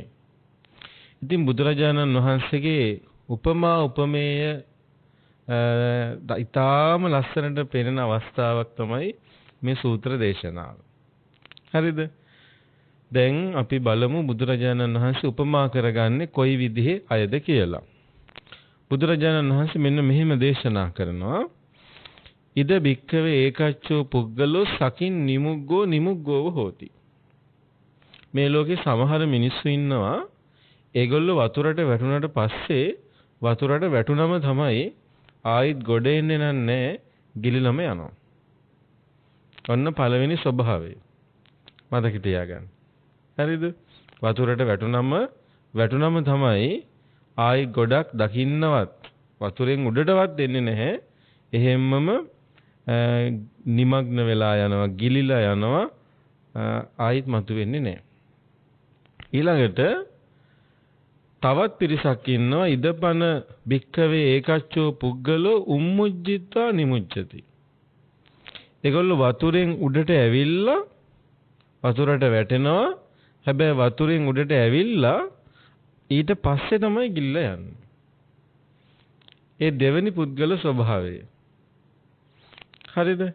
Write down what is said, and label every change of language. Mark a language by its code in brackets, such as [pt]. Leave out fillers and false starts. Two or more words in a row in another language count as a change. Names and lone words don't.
[si] ඉතින් බුදුරජාණන් වහන්සේගේ උපමා උපමේය ඊටාම ලස්සනට පෙනෙන අවස්ථාවක් තමයි මේ සූත්‍ර දේශනාව. හරිද? දැන් අපි බලමු බුදුරජාණන් වහන්සේ උපමා කරගන්නේ කොයි විදිහේ අයද කියලා. බුදුරජාණන් වහන්සේ මෙන්න මෙහෙම දේශනා කරනවා. [pi] ඉද භික්ඛවේ ඒකච්චෝ පුද්ගලෝ සකින් නිමුග්ගෝ හෝති. [si] මේ ලෝකේ සමහර මිනිස්සු ඉන්නවා ඒගොල්ලෝ වතුරට වැටුණාට පස්සේ වතුරට වැටුනම තමයි ආයිත් ගොඩ එන්නේ නැහැ ගිලිනම යනවා. ඔන්න පළවෙනි ස්වභාවය. මතක තියාගන්න. හරිද? වතුරට වැටුනම තමයි ආයි ගොඩක් දකින්නවත් වතුරෙන් උඩටවත් දෙන්නේ නැහැ. එහෙම්මම නිමග්න වෙලා යනවා, ගිලිලා යනවා, ආයිත් මතුවෙන්නේ නැහැ. ඊළඟට තවත් පිරිසක් ඉන්නවා [pi] ඉදපන භික්ඛවේ ඒකච්චෝ පුද්ගලෝ උම්මුජ්ජිත්වා නිමුච්ඡති. [si] ඒගොල්ලෝ වතුරෙන් උඩට ඇවිල්ලා වතුරට වැටෙනවා. හැබැයි වතුරෙන් උඩට ඇවිල්ලා ඊට පස්සේ තමයි ගිල්ලා යන්නේ. ඒ දෙවෙනි පුද්ගල ස්වභාවය. හරිද?